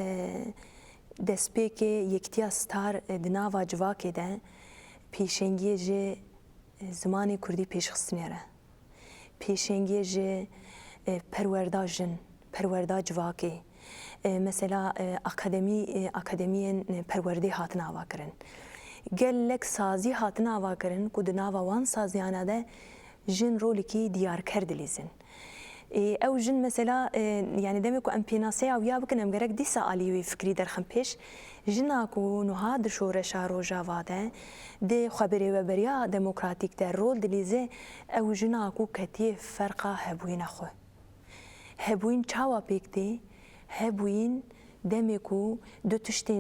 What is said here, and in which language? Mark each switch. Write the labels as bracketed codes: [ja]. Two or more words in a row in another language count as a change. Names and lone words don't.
[ku] دەستپێکێ یەکتیا ستار دناوا جواکێ دە پێشەنگیە ژێ زمانی کوردی پێشخستنێرە پێشەنگیە ژێ پەروەردا ژن پەروەردا جواکێ مەسەلا ئاکادمیên پەروەردەی هاتن ئاواکردن gelek sazî hatin avakirin ku di nava wan saziyana de jin rolekî diyarker dilîzin ew jin mesela yani demek ku em pênaseya wiya bikin em gerek dîsa alî wê fikrî derxin pêş jina ku niha di şoreşa rojava de dê xeberêweberiya demokratîk de rol dilîze ew jina ku ketiye ferqa hebûyîna xwe hebûyîn çawa pêk tê hebûyîn demê ku du tiştên